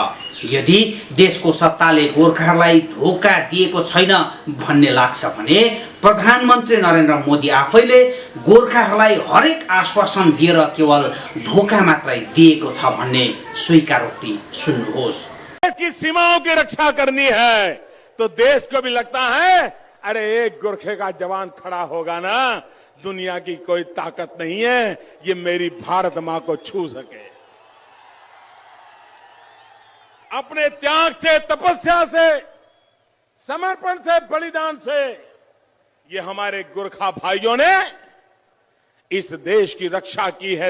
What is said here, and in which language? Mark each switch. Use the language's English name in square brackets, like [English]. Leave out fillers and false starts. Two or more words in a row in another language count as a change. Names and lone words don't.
[Nepali] यदि देशको सत्ताले गोर्खाहरूलाई धोका दिएको छैन भन्ने लाग्छ भने प्रधानमन्त्री नरेन्द्र मोदी आफैले गोर्खाहरूलाई हरेक आश्वासन दिएर केवल धोका मात्रै दिएको छ भन्ने स्वीकारोक्ति सुन्नुहोस्। [Hindi] देश की सीमाओं की रक्षा करनी है तो देश को भी लगता है अरे एक गोरखे का जवान खड़ा होगा ना, दुनिया की कोई ताकत नहीं है ये मेरी भारत मां को छू सके। अपने त्याग से, तपस्या से, समर्पण से, बलिदान से ये हमारे गोरखा भाइयों ने इस देश की रक्षा की है।